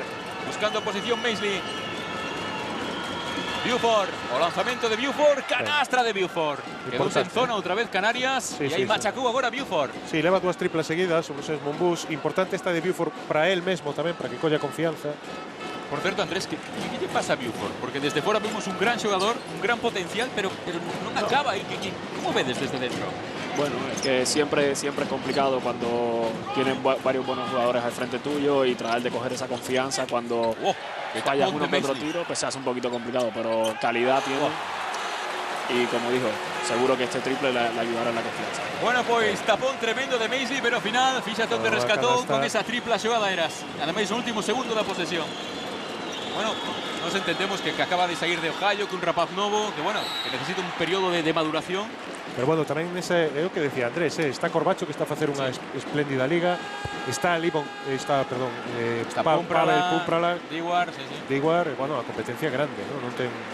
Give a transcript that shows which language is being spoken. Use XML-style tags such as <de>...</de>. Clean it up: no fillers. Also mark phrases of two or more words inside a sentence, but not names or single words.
<gl>Buscando posición Maisley. Buford, o lanzamento de Buford, canastra de Buford. Quedou en zona outra vez Canarias e aí machacou agora Buford. Sí, leva 2 triplas seguidas sobre os Monbus. Importante esta de Buford para él mesmo tamén, para que colla confianza. Por certo, Andrés, ¿qué lle pasa a Buford? Porque desde fora vimos un gran xogador, un gran potencial, pero non acaba. ¿Cómo vedes desde dentro?</gl> <es>Bueno, es que siempre es complicado cuando tienen varios buenos jugadores al frente tuyo y tratar de coger esa confianza cuando fallas uno que otro tiro, pues se hace un poquito complicado, pero calidad tiene. Y como dijo, seguro que este triple le ayudará en la confianza.</es> <gl>Bueno, pues tapón tremendo de Maisley, pero ao final, fíxate onde rescatou con esa tripla xogada Eras. Ademais, no último segundo da posesión. Bueno, nos entendemos que acaba de salir de Ohio, que un rapaz novo, que bueno, que necesita un periodo de maduración. Pero bueno, tamén ese é o que decía Andrés, está Corbacho que está a facer unha espléndida liga, está Pavel Pumprala, Diguar, bueno, a competencia grande, non ten</gl>